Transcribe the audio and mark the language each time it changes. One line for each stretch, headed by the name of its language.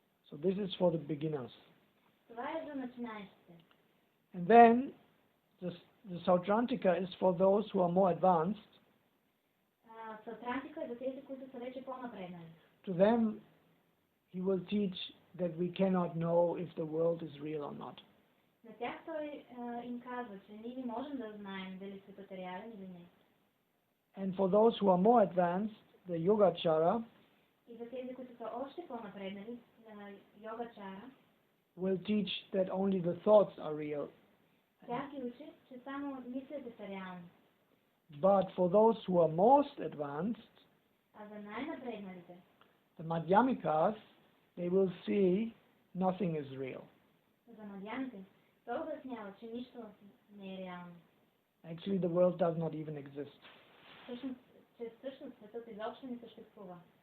English: So this is for the beginners.
Bulgarian: Това е за начинаещите.
English: And then the Sautrantika is for those who are more advanced.
Bulgarian: Сатрантика е за тези, които са вече по-напреднали.
English: To them, he will teach that we cannot know if the world is real or not.
Bulgarian: На тях той им казва, че ние не можем да знаем дали светът е реален или не.
English: And for those who are more advanced, the Yogachara
Bulgarian: И за тези, които са още по-напреднали, на Йогачара,
English: will teach that only the thoughts are real.
Bulgarian: тя ги учи, че само мислите са реални.
English: But for those who are most advanced,
Bulgarian: А за най-напредналите,
English: the Madhyamikas, they will see nothing is real.
Bulgarian: за мадяните, той обяснява, че нищо не е реално.
English: Actually, the world does not even exist.
Bulgarian: Всъщност светът изобщо не съществува.